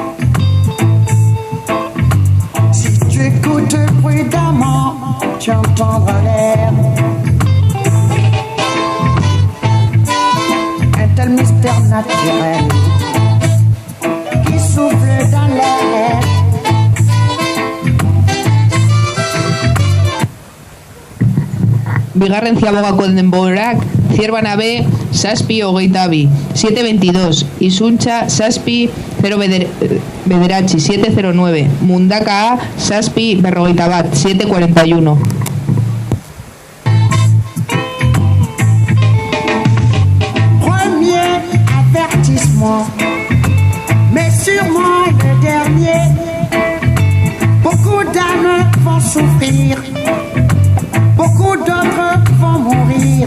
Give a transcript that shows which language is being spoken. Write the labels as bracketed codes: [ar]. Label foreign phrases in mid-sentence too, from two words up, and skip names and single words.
[fr] Si tu écoutes prudemment, tu entendras l'air. Un tel mystère naturel qui souffle dans l'air. [eu] Bigarren ziabogako denborak Zierbana B, 7, 22, 7, 22. Izuntza 7, 0, 7, 09. Mundaka A, 7, 21, 7, 41. [fr] Premier avertissement, mais sûrement le dernier. Beaucoup d'âmes vont souffrir, beaucoup d'autres vont mourir.